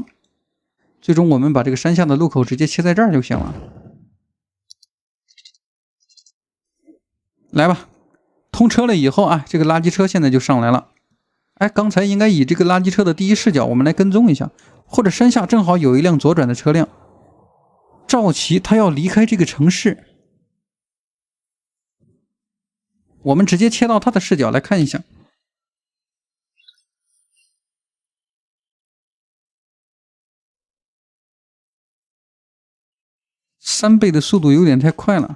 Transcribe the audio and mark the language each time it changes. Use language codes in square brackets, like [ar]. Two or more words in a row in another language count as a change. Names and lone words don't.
[zh] 最终我们把这个山下的路口直接切在这儿就行了。来吧，通车了以后啊，这个垃圾车现在就上来了。哎，刚才应该以这个垃圾车的第一视角，我们来跟踪一下，或者山下正好有一辆左转的車輛。趙琦他要離開這個城市，我們直接切到他的視角來看一下。3倍的速度有點太快了。